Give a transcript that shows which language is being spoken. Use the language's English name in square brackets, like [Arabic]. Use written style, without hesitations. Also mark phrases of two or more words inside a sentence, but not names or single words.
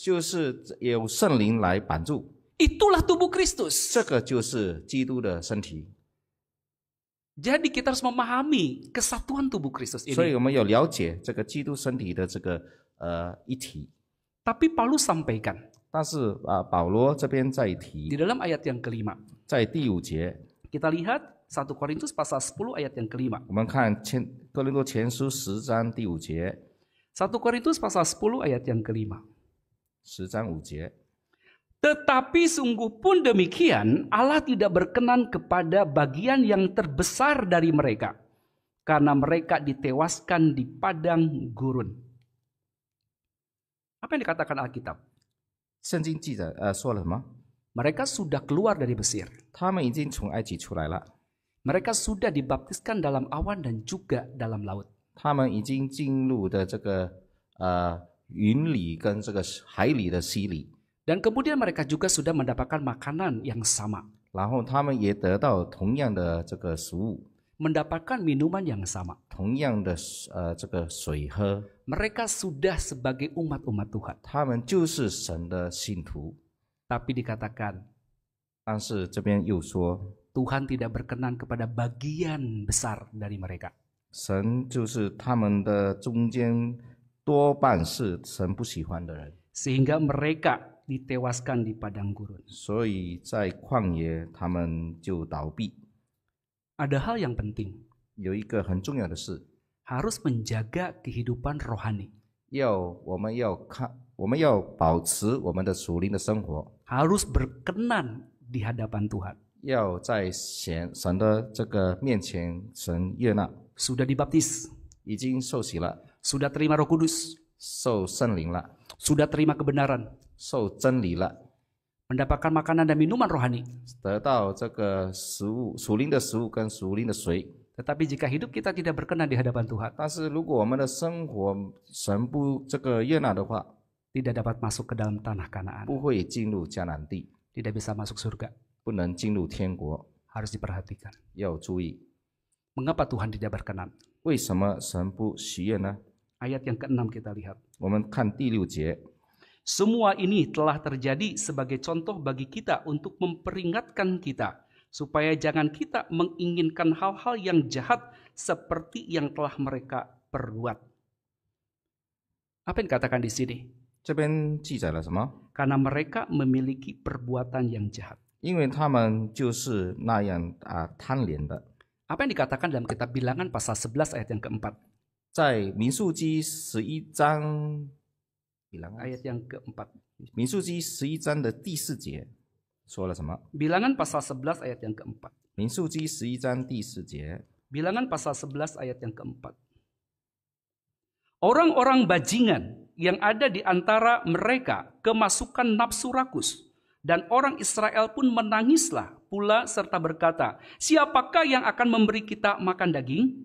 [Chinese] 就是有圣灵来帮助。 [Indonesian] Itulah tubuh Kristus. [Chinese] 这个就是基督的身体。 [Indonesian] Jadi kita harus memahami kesatuan tubuh Kristus [Chinese] 所以 [Indonesian] ini. [Chinese] 我们要了解这个基督身体的这个一体。 [Indonesian] Tapi Paulus sampaikan [Chinese] 但是保罗这边在 [Indonesian] di [Chinese] 提， [Indonesian] dalam ayat yang kelima. [Chinese] 在第5节， [Indonesian] Kita lihat 1 Korintus pasal 10 ayat yang kelima. [Chinese] 我们看哥林多前书10章第5节， [Indonesian] 1 Korintus pasal 10 ayat yang kelima. [Chinese] 10 章5节。 [Indonesian] Tetapi sungguh pun demikian, Allah tidak berkenan kepada bagian yang terbesar dari mereka, karena mereka ditewaskan di padang gurun. Apa yang dikatakan Alkitab? [Chinese] 圣经记载说了什么？ [Indonesian] Mereka sudah keluar dari Mesir. [Chinese] 他们已经从埃及出来了， [Indonesian] Mereka sudah dibaptiskan dalam awan dan juga dalam laut. [Chinese] 他们已经进入的这个云里跟这个海里的洗礼， [Indonesian] Dan kemudian mereka juga sudah mendapatkan makanan yang sama. [Chinese] 然后他们也得到同样的这个食物， [Indonesian] Mendapatkan minuman yang sama. [Chinese] 同样的这个水喝， [Indonesian] Mereka sudah sebagai umat-umat Tuhan. [Chinese] 他们就是神的信徒。 [Indonesian] Tapi dikatakan, [Chinese] 但是这边又说， [Indonesian] Tuhan tidak berkenan kepada bagian besar dari mereka. [Chinese] 神就是他们的中间多半是神不喜欢的人， [Indonesian] Sehingga mereka ditewaskan di padang gurun. [Chinese] 所以在旷野他们就倒闭。 [Indonesian] Ada hal yang penting. [Chinese] 有一个很重要的事， [Indonesian] Harus menjaga kehidupan rohani. [Chinese] 我们要保持我们的属灵的生活， [Indonesian] Harus berkenan di hadapan Tuhan. [Chinese] 要在神的这个面前，神悦纳， [Indonesian] Sudah dibaptis. [Chinese] 已经受洗了， [Indonesian] Sudah terima roh kudus. [Chinese] 受圣灵了， [Indonesian] Sudah terima kebenaran. [Chinese] 受真理了， [Indonesian] Mendapatkan makanan dan minuman rohani. [Chinese] 得到这个食物，属灵的食物跟属灵的水。 [Indonesian] Tetapi jika hidup kita tidak berkenan di hadapan Tuhan, [Chinese] 但是如果我们的生活神不这个悦纳的话， [Indonesian] tidak dapat masuk ke dalam tanah Kanaan. [Chinese] 不会进入迦南地， [Indonesian] Tidak bisa masuk surga. [Chinese] 不能进入天国， [Indonesian] Harus diperhatikan. [Chinese] 要注意。 [Indonesian] Mengapa Tuhan tidak berkenan? [Chinese] 为什么神不喜悦呢？ [Indonesian] Ayat yang ke-6 kita lihat. [Chinese] 我们看第6节， [Indonesian] Semua ini telah terjadi sebagai contoh bagi kita untuk memperingatkan kita, supaya jangan kita menginginkan hal-hal yang jahat seperti yang telah mereka perbuat. Apa yang dikatakan di sini? [Chinese] 这边记载了什么？ [Indonesian] Karena mereka memiliki perbuatan yang jahat. [Chinese] 因为他们就是那样贪恋的。 [Indonesian] Apa yang dikatakan dalam kitab Bilangan pasal 11 ayat yang keempat? [Chinese] 在民数记11章， [Indonesian] Ayat yang keempat. [Chinese] 民数记11章的第4节说了什么？ [Indonesian] Bilangan pasal 11 ayat yang keempat. [Chinese] 民数记11章第4节， [Indonesian] Bilangan pasal 11 ayat yang keempat. Orang-orang bajingan yang ada di antara mereka kemasukan nafsu rakus, dan orang Israel pun menangislah pula serta berkata, siapakah yang akan memberi kita makan daging?